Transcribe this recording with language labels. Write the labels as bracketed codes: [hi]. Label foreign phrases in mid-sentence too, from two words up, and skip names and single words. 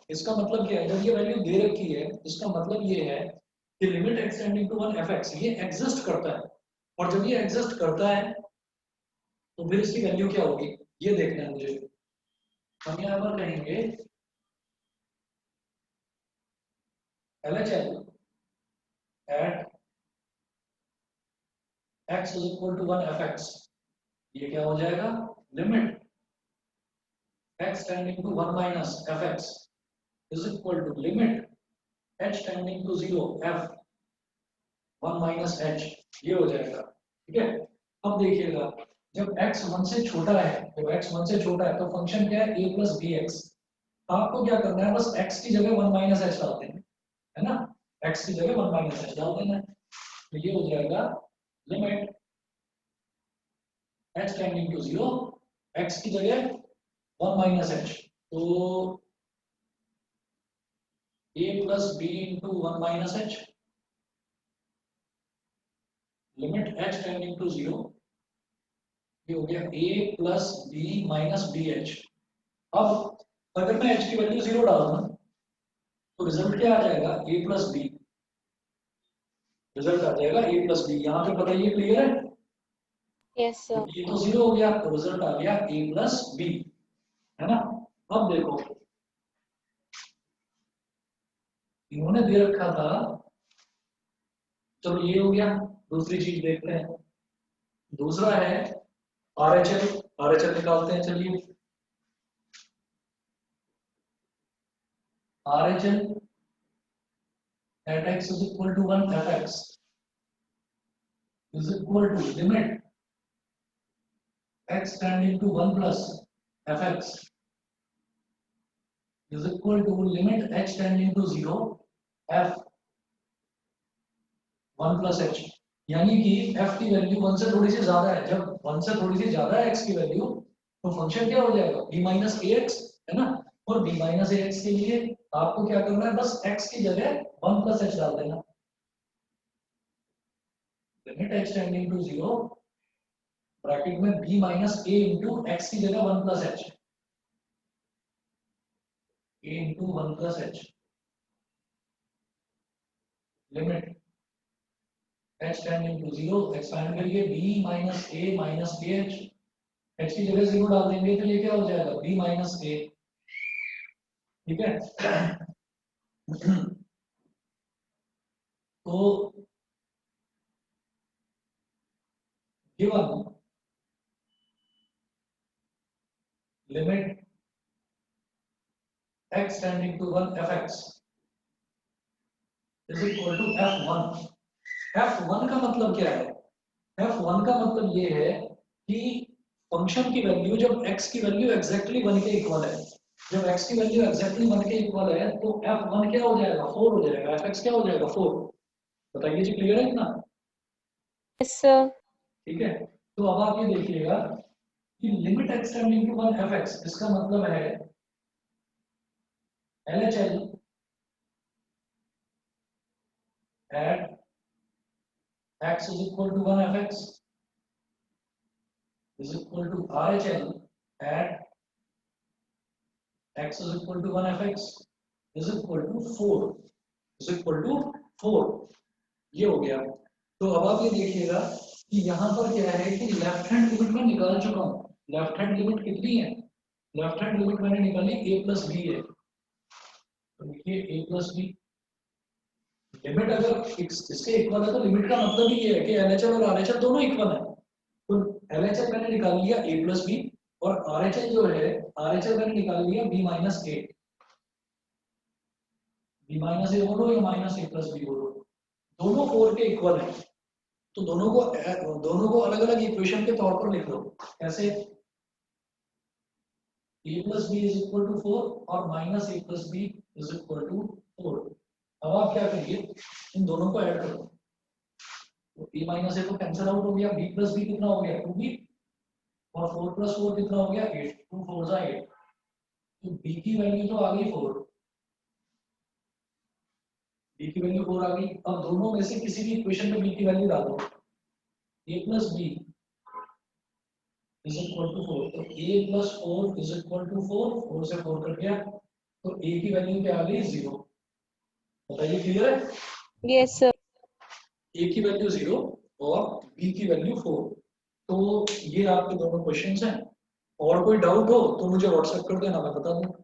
[hi] इसका मतलब क्या है, जब ये वैल्यू दे रखी है इसका मतलब ये है कि [en] limit x tending to 1 fx [hi] ये एग्जिस्ट करता है, और जब ये एग्जिस्ट करता है तो फिर इसकी वैल्यू क्या होगी ये देखना है मुझे। हम यहाँ पर कहेंगे [en] LHL at x is equal to 1 fx, [hi] ये क्या हो जाएगा, [en] लिमिट x tending to 1 minus fx is equal to limit h tending to 0 f 1 minus h, [hi] ये हो जाएगा। ठीक है, अब देखिएगा जब x 1 से छोटा है, जब x 1 से छोटा है तो फंक्शन क्या है, [en] a plus bx। [hi] आपको क्या करना है, बस x की जगह [en] 1 minus h [hi] डाल देना है ना, x की जगह [en] 1 minus h [hi] डाल देना है, तो ये हो जाएगा [en] limit h tending to 0 [hi] x की जगह [en] 1 minus h, [hi] तो [en] a plus b into 1 minus h limit h tending to 0 [hi] 0, ये हो गया [en] a plus b minus bh। [hi] अब अगर मैं h की वैल्यू 0 डाल दूं तो रिजल्ट क्या आ जाएगा, [en] a plus b, रिजल्ट [hi] आ जाएगा [en] a plus b। [hi] यहाँ पे बताइए क्लियर है, [en] Yes, sir. [hi] ये तो 0 हो गया तो रिजल्ट आ गया [en] a plus b, [hi] है ना। अब देखो इन्होंने दे रखा था, चलो ये हो गया, दूसरी चीज देखते हैं, दूसरा है RHL, RHL निकालते हैं, चलिए [en] RHL at x is equal to 1 fx is equal to limit x tending to 1 plus fx is equal to limit h tending to 0 f 1 plus h, [hi] यानी कि f की वैल्यू 1 से थोड़ी सी ज्यादा है, जब 1 से थोड़ी सी ज्यादा है x की वैल्यू तो फंक्शन क्या हो जाएगा, [en] b minus ax, [hi] है ना। और b minus ax के लिए आपको क्या करना है, बस x की जगह [en] 1 plus h [hi] डाल देना, [en] लिमिट h tending to 0 ब्रैकेट में b minus a into x [hi] की जगह [en] 1 plus h, a into 1 plus h लिमिट h tending to 0, [hi] एक्सपैंड करिए [en] b minus a minus kh, [hi] h की जगह 0 डाल देंगे तो ये क्या हो जाएगा, [en] b minus a। [hi] ठीक है, तो [en] गिवन लिमिट x tending to 1 fx is equal to f1। [hi] f1 का मतलब क्या है, f1 का मतलब ये है कि फंक्शन की वैल्यू जब x की वैल्यू एग्जैक्टली 1 के इक्वल है, जब x की वैल्यू एग्जैक्टली 1 के इक्वल है तो f1 क्या हो जाएगा, 4 हो जाएगा, fx क्या हो जाएगा, 4। बताइए जी, क्लियर है इतना। [en] Yes, sir. [hi] ठीक है, तो अब आप ये देखिएगा कि [en] limit x tending to 1 fx, [hi] इसका मतलब है [en] LHL at x is equal to 1 fx is equal to RHL at x is equal to 1 fx is equal to 4 is equal to 4, [hi] ये हो गया। तो अब आप ये देखिएगा कि यहाँ पर क्या है कि [en] left hand limit [hi] में निकाल चुका हूँ, [en] left hand limit [hi] कितनी है, [en] left hand limit [hi] मैंने निकाली [en] a plus b [hi] है, तो देखिए [en] a plus b limit [hi] अगर इसके इक्वल है तो लिमिट का मतलब ही ये है कि LHL और RHL दोनों इक्वल है, तो LHL मैंने निकाल लिया [en] a plus b [hi] और RHL जो है RHL मैंने निकाल लिया [en] b minus a, b minus a [hi] बोलो या [en] minus a plus b [hi] बोलो, दोनों 4 के इक्वल है, तो दोनों को अलग अलग इक्वेशन के तौर पर लिख लो, कैसे, [en] a plus b is equal to 4 और minus a plus b is equal to 4। [hi] अब आप क्या करिए, इन दोनों को ऐड करो, तो [en] a minus a [hi] तो [en] cancel out [hi] हो गया, [en] b plus b [hi] कितना हो गया 2b और [en] 4 plus 4 [hi] कितना हो गया 8, 2 4 8, तो b की वैल्यू तो आ गई 4, b की वैल्यू 4 आ गई। अब दोनों में से किसी भी इक्वेशन में b की वैल्यू डालो, [en] a plus b is equal to 4, तो a plus 4 is equal to 4, [hi] 4 से 4 कट गया तो a की वैल्यू क्या आ गई [en] 0। [hi] बताइए क्लियर है, [en] Yes, sir. [hi] a की वैल्यू 0 और b की वैल्यू 4। तो ये आपके दोनों क्वेश्चंस हैं, और कोई डाउट हो तो मुझे व्हाट्सएप कर देना, मैं बता दूँ।